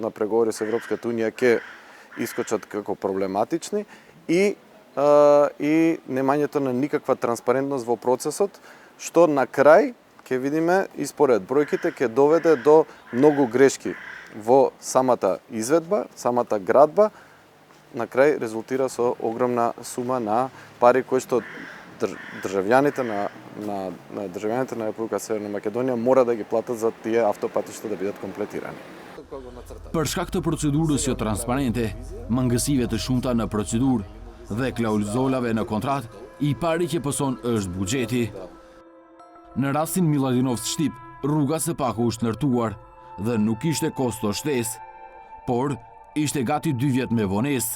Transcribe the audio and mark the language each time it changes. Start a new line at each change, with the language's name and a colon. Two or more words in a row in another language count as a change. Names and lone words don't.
Macedonian: на преговори со Европската унија ќе искочат како проблематични и немањето на никаква транспарентност во процесот, што на крај ќе видиме и според бројките ќе доведе до многу грешки во самата изведба, самата градба, на крај резултира со огромна сума на пари кои што државјаните на Република Северна Македонија мора да ги платат за тие автопатишта да бидат комплетирани.
Albanian: Për shkak të procedurës jo transparente, mangësive të shumta në procedurë dhe klauzolave në kontrat, i pari që pëson është buxheti. Në rastin Miladinovc Shtip, rruga së paku është ndërtuar dhe nuk ishte kosto shtesë, por ishte gati 2 vjet me vonesë.